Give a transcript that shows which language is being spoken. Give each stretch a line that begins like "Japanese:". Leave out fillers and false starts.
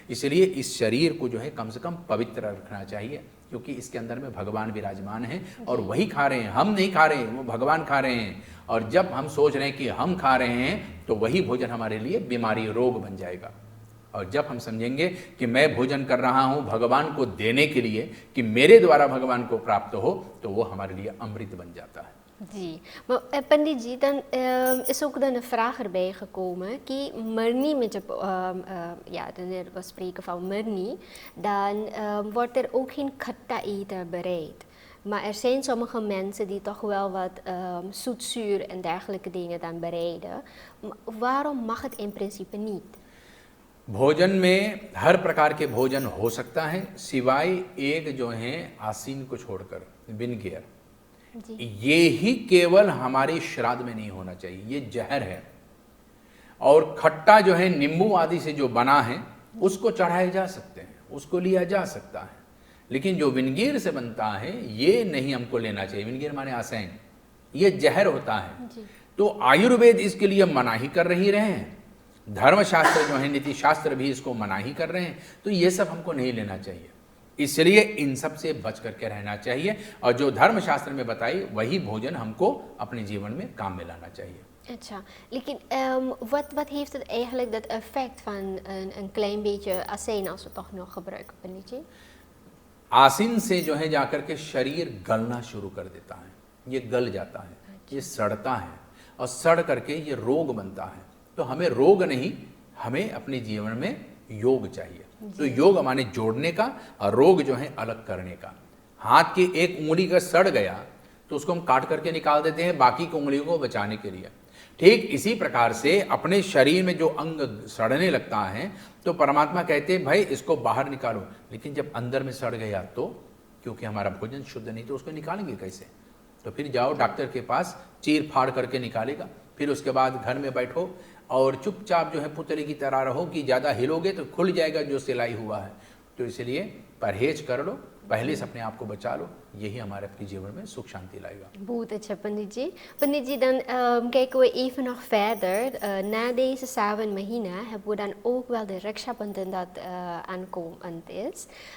Hindi: इसलिए इस शरीर को जो है कम से कम पवित्र रखना चाहिए, क्योंकि इसके अंदर में भगवान विराजमान है और वही खा रहे हैं, हम नहीं खा रहे हैं, वो भगवान खा रहे हैं। और जब हम सोच रहे हैं कि हम खा रहे हैं तो वही भोजन हमारे लिए बीमारी, रोग बन जाएगा। और जब हम समझेंगे कि मैं भोजन कर रहा हूं भगवान को देने के लिए, कि मेरे द्वारा भगवान को प्राप्त हो, तो वो हमारे लिए अमृत बन जाता है।
Dutch: जी, maar Pandit जी, dan is ook dan een vraag erbij gekomen
Hindi: कि मरनी में जब
Dutch: wanneer we spreken van murni, dan wordt er ook geen khatta eten bereid. Maar er zijn sommige mensen die toch wel wat zoetzuur en dergelijke dingen dan bereiden. Waarom mag het in principe niet?
Hindi: भोजन में हर प्रकार के भोजन हो सकता है, सिवाय एक जो है आसीन को छोड़कर, विनेगर, ये ही केवल हमारे श्राद्ध में नहीं होना चाहिए, ये जहर है। और खट्टा जो है नींबू आदि से जो बना है उसको चढ़ाए जा सकते हैं, उसको लिया जा सकता है, लेकिन जो विनेगर से बनता है ये नहीं हमको लेना चाहिए। विनेगर माने आसैन, ये जहर होता है। तो आयुर्वेद इसके लिए मनाही कर रही रहे हैं, धर्मशास्त्र जो है नीति शास्त्र भी इसको मनाही कर रहे हैं, तो ये सब हमको नहीं लेना चाहिए। इसलिए इन सब से बच करके रहना चाहिए, और जो धर्मशास्त्र में बताई वही भोजन हमको अपने जीवन में काम में लाना चाहिए। अच्छा, लेकिन
Dutch: wat heeft het eigenlijk dat effect van een klein beetje azijn als we toch nog gebruiken, Pandit जी?
Hindi: आसीन से जो है जाकर के शरीर गलना शुरू कर देता है, ये गल जाता है, ये सड़ता है, और सड़ करके ये रोग बनता है। तो हमें रोग नहीं, हमें अपने जीवन में योग चाहिए। तो योग माने जोड़ने का, और रोग जो है अलग करने का। हाथ की एक उंगली का सड़ गया तो उसको हम काट करके निकाल देते हैं बाकी की उंगलियों को बचाने के लिए। ठीक इसी प्रकार से अपने शरीर में जो अंग सड़ने लगता है तो परमात्मा कहते हैं भाई इसको बाहर निकालो, लेकिन जब अंदर में सड़ गया तो, क्योंकि हमारा भोजन शुद्ध नहीं, तो उसको निकालेंगे कैसे? तो फिर जाओ डॉक्टर के पास, चीर फाड़ करके निकालेगा। फिर उसके बाद घर में बैठो और चुपचाप जो है पुतले की तरह रहो, कि ज़्यादा हिलोगे तो खुल जाएगा जो सिलाई हुआ है। तो इसलिए परहेज कर लो, पहले से अपने आप को बचा लो, यही हमारे अपने जीवन में सुख शांति लाएगा। बहुत अच्छा पंडित जी।
Dutch: Pandit ji, dan kijken we even nog verder. Na deze Sawan Mahina hebben we dan ook wel de Raksha Bandhan dat aankomend is.